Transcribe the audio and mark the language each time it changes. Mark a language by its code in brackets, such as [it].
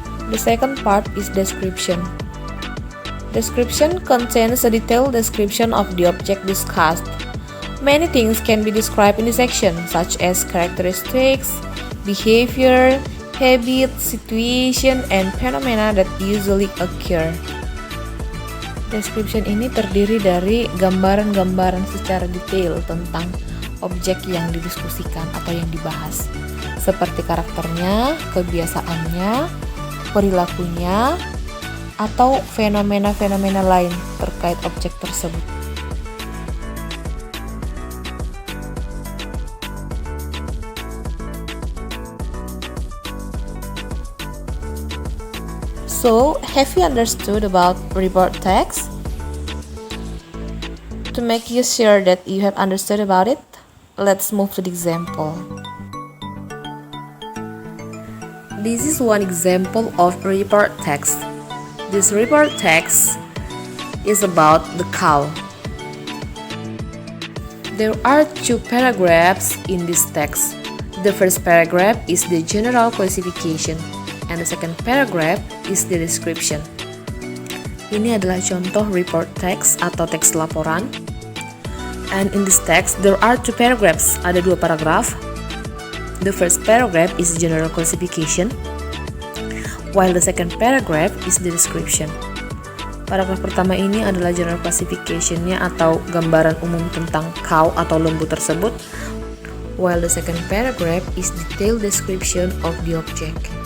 [en] The second part is description. Description contains a detailed description of the object discussed. Many things can be described in this section, such as characteristics, behavior, habit, situation, and phenomena that usually occur. [id] Description ini terdiri dari gambaran-gambaran secara detail tentang objek yang didiskusikan atau yang dibahas, seperti karakternya, kebiasaannya, perilakunya, atau fenomena-fenomena lain terkait objek tersebut. [en] So, have you understood about report text? To make you sure that you have understood about it, let's move to the example. This is one example of report text. This report text is about the cow. There are two paragraphs in this text. The first paragraph is the general classification, and the second paragraph is the description. [id] Ini adalah contoh report text atau teks laporan. [en] And in this text, there are two paragraphs. [id] Ada dua paragraf. [en] The first paragraph is general classification, while the second paragraph is the description. [id] Paragraf pertama ini adalah general classification-nya atau gambaran umum tentang cow atau lembu tersebut, [en] while the second paragraph is detailed description of the object.